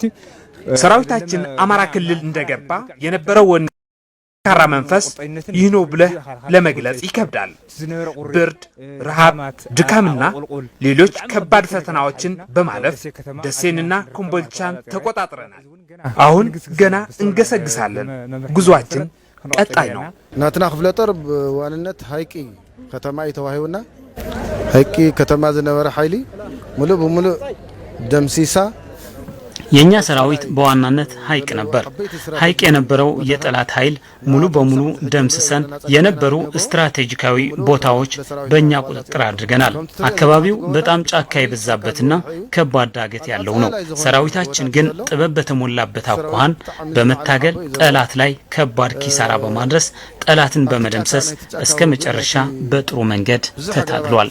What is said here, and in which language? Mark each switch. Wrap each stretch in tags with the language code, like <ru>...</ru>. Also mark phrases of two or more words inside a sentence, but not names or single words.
<am>ሰራዊታችን አማራ ክልል እንደገባ የነበረው ካራ መንፈስ ይህ ነው ብለህ ለመግለጽ ይከብዳል። ብርድ፣ ረሃብ፣ ድካምና ሌሎች ከባድ ፈተናዎችን በማለፍ ደሴንና ኮምቦልቻን ተቆጣጥረናል። አሁን ገና እንገሰግሳለን። ጉዟችን ቀጣይ ነው።</am> <ti>ናትና ክፍለጦር በዋንነት ሃይቂ ከተማ የተዋሂውና ሃይቂ ከተማ ዝነበረ ኃይሊ ሙሉ በሙሉ ደምሲሳ</ti> <am>የኛ ሰራዊት በዋናነት ሀይቅ ነበር። ሀይቅ የነበረው የጠላት ኃይል ሙሉ በሙሉ ደምስሰን የነበሩ ስትራቴጂካዊ ቦታዎች በእኛ ቁጥጥር አድርገናል። አካባቢው በጣም ጫካ የበዛበትና ከባድ ዳገት ያለው ነው። ሰራዊታችን ግን ጥበብ በተሞላበት አኳኋን በመታገል ጠላት ላይ ከባድ ኪሳራ በማድረስ ጠላትን በመደምሰስ እስከ መጨረሻ በጥሩ መንገድ ተታግሏል።</am>